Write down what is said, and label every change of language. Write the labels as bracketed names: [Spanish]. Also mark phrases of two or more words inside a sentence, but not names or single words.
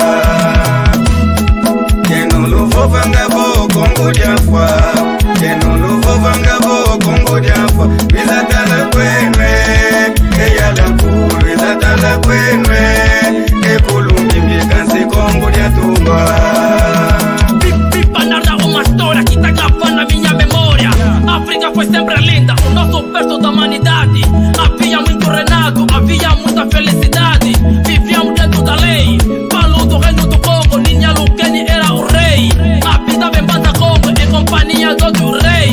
[Kongo] Keno luvo vangabo kongo diafwa Keno luvo vangabo kongo diafwa Bizatala kwenwe Eyala kuru bizatala kwenwe Ekulungi mikansi kongo diatumwa [Portuguese] Pipa narra uma história que tá gravando na minha memória. África foi sempre linda, o nosso berço da humanidade. Havia muito renado, havia muita felicidade. Vivíamos dentro da lei, Palu do reino do Congo, Ninha Lukeni era o rei. Habitava em Banda Congo, em companhia do outro rei.